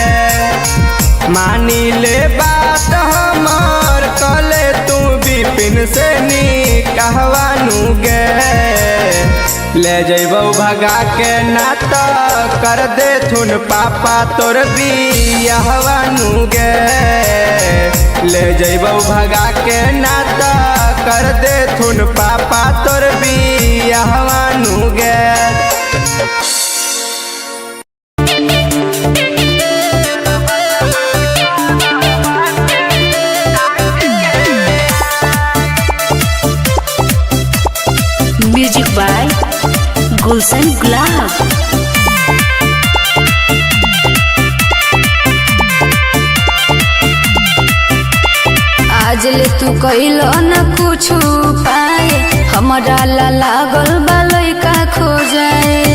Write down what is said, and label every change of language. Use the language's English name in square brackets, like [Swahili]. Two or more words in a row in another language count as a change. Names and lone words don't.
[Magahi] मानी ले बात हमर कले तू विपिन से नी कहवानू गे ले जैबौ भगा के नाता कर दे थुन पापा तोर बियाहवानू गे ले जैबौ भगा के नाता कर दे थुन पापा तोर बियाहवानू गे [English] music by गुलशन गुलाब। [Magahi] आज ले तू कइलो न कुछ पाए हमारा ला लागल बालई का खो जाए